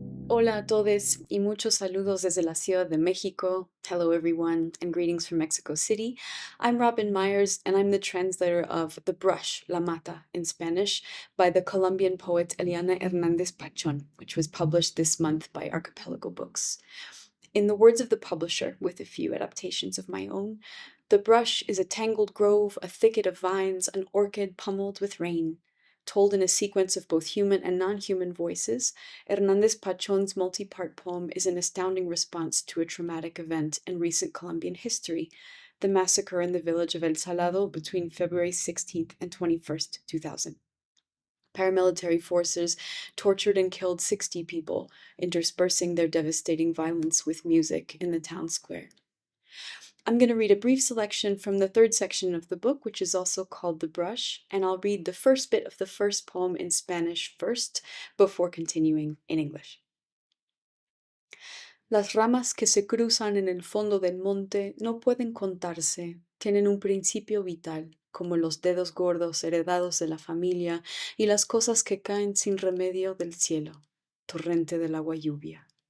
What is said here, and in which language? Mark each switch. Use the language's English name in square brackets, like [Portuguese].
[Spanish] Hola a todos y muchos saludos desde la Ciudad de Mexico. [English] Hello everyone and greetings from Mexico City. I'm Robin Myers and I'm the translator of The Brush, La Mata in Spanish by the Colombian poet Eliana Hernández-Pachón, which was published this month by Archipelago Books. In the words of the publisher, with a few adaptations of my own, The Brush is a tangled grove, a thicket of vines, an orchid pummeled with rain. Told in a sequence of both human and non-human voices, Hernández-Pachón's multi-part poem is an astounding response to a traumatic event in recent Colombian history, the massacre in the village of El Salado between February 16th and 21st, 2000. Paramilitary forces tortured and killed 60 people, interspersing their devastating violence with music in the town square. I'm going to read a brief selection from the third section of the book, which is also called The Brush, and I'll read the first bit of the first poem in Spanish first, before continuing in English. [Spanish] Las ramas que se cruzan en el fondo del monte no pueden contarse, tienen un principio vital, como los dedos gordos heredados de la familia y las cosas que caen sin remedio del cielo, torrente del agua lluvia.